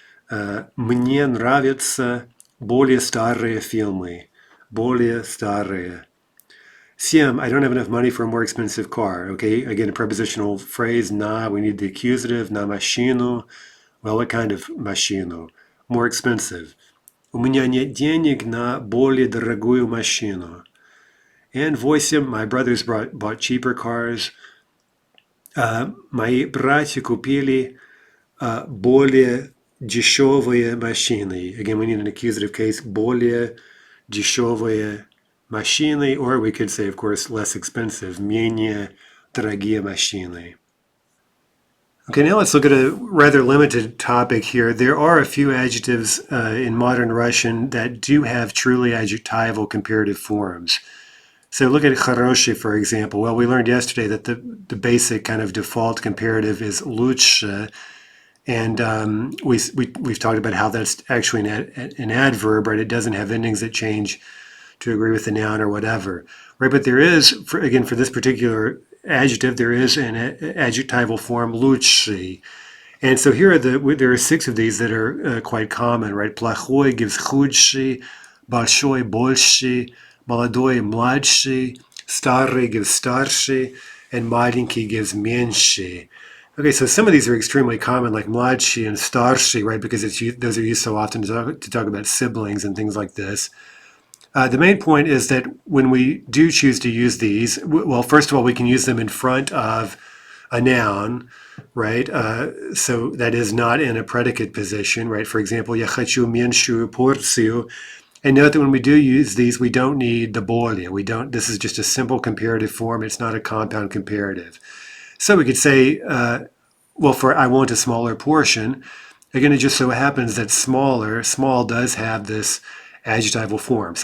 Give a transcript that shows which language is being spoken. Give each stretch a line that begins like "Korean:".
Russian: Мне нравятся более старые фильмы. Более старые.
English: 7, I don't have enough money for a more expensive car. Okay, again, a prepositional phrase, на, we need the accusative,
Russian: на машину.
English: Well, what kind of машину? More expensive.
Russian: У меня нет денег на более дорогую машину.
English: And 8, my brothers bought cheaper cars.
Russian: Мои братья купили более дешевые машины.
English: Again, we need an accusative case,
Russian: более дешевые машины,
English: or we could say, of course, less expensive,
Russian: менее дорогие машины.
English: Okay, now let's look at a rather limited topic here. There are a few adjectives in modern Russian that do have truly adjectival comparative forms. So look at хороший, for example. Well, we learned yesterday that the basic kind of default comparative is лучше. And we've talked about how that's actually an adverb, right? It doesn't have endings that change to agree with the noun or whatever, right? But there is, again, for this particular adjective, there is an adjectival form, лучший. And so here there are 6 of these that are quite common, right?
Russian: Плохой gives худший, большой больший, молодой младший, старый gives старший, and маленький gives меньший.
English: Okay, so some of these are extremely common, like mladshi and starshi, right? Because those are used so often to talk about siblings and things like this. The main point is that when we do choose to use these, well, first of all, we can use them in front of a noun, right? So that is not in a predicate position, right? For example,
Russian: я хочу меньшую порцию.
English: And note that when we do use these, we don't need the более. This is just a simple comparative form. It's not a compound comparative. So we could say, well, for I want a smaller portion, again, it just so happens that small does have this adjectival form.